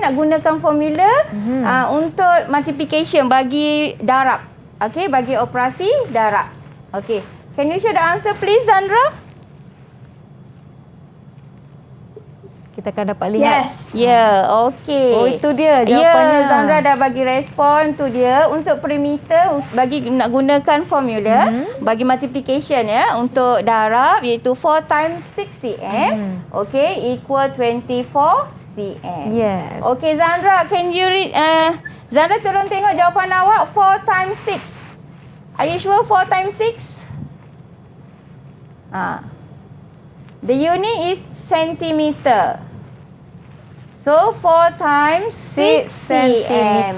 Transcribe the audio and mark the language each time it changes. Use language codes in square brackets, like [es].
[ms] Nak gunakan formula untuk multiplication bagi darab. Okay, bagi operasi darab. [en] Okay, can you show the answer please, Zandra? [ms] Kita akan dapat lihat. [en] Yes. [ms] Ya, okey. Oh, itu dia jawapannya. Ya, Zandra dah bagi respon tu dia. Untuk perimeter, bagi nak gunakan formula bagi multiplication ya, untuk darab iaitu [en] 4 times 6 cm. Okey, equal 24 cm. Yes. Okey, Zandra, can you read? [ms] Zandra tolong tengok jawapan awak. [en] 4 times 6. Are you sure 4 times 6? The unit is centimeter. So 4 times 6 cm.